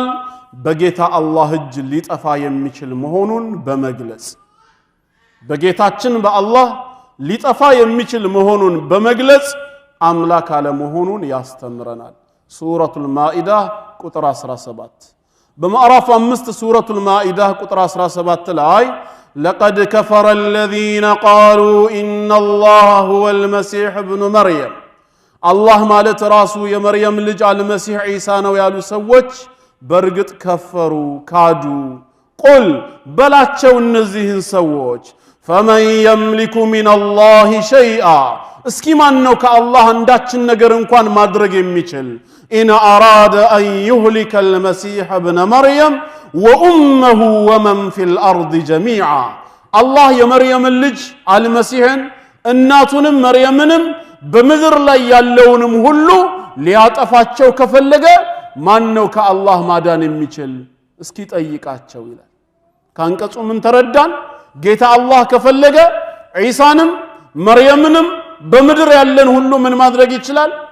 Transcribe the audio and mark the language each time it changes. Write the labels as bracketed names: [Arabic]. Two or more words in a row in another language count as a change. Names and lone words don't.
[Amharic] በጌታ አላህ እጅ ሊጠፋ የሚችል መሆኑን በመግለጽ በጌታችን በአላህ ሊጠፋ የሚችል መሆኑን በመግለጽ አምላክ አለመሆኑን ያስተምረናል። ሱረቱል ማኢዳ ቁጥር 17 በማዕራፍ 5 ሱረቱል ማኢዳ ቁጥር 17 ላይ [Arabic] لقد كفر الذين قالوا إن الله هو المسيح ابن مريم [Amharic] الله ማለት ራሱ የመርየም ልጅ አልመሲህ ዒሳ ነው ያሉ ሰዎች በርግጥ ከፈሩ ካዱ። ቁል በላቸው እነዚህን ሰዎች فمن [Arabic] يملك من الله شيئا [Amharic] እስኪ ማን ነው ከአላህ አንዳችን ነገር እንኳን ማድረግ የሚችል [Arabic] إن أراد أن يهلك المسيح ابن مريم وأمه ومن في الأرض جميعا الله [Amharic] የመርየም ልጅ አልመሲህን እናቱንም መርየምንም በምድር ላይ ያለውንም ሁሉ ሊያጠፋቸው ከፈለገ ማን ነው ከአላህ ማዳን የሚችል? እስኪ ጠይቃቸው ይላል። ካንቀጹ ምን ተረዳን? ጌታ አላህ ከፈለገ ዒሳንም መርየምንም በምድር ያለን ሁሉ ምን ማድረግ ይችላል?